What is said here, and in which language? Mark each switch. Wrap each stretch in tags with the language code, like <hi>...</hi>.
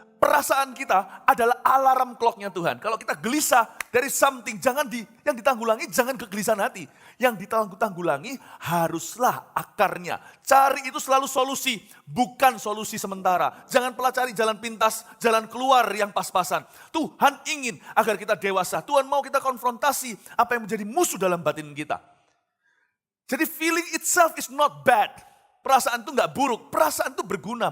<id>Perasaan kita adalah alarm clock-nya Tuhan. Kalau kita gelisah dari something, yang ditanggulangi jangan kegelisahan hati. Yang ditanggulangi haruslah akarnya. Cari itu selalu solusi, bukan solusi sementara. Jangan pernah cari jalan pintas, jalan keluar yang pas-pasan. Tuhan ingin agar kita dewasa. Tuhan mau kita konfrontasi apa yang menjadi musuh dalam batin kita.</id> <en>Jadi feeling itself is not bad.</en> <id>Perasaan itu nggak buruk, perasaan itu berguna.</id>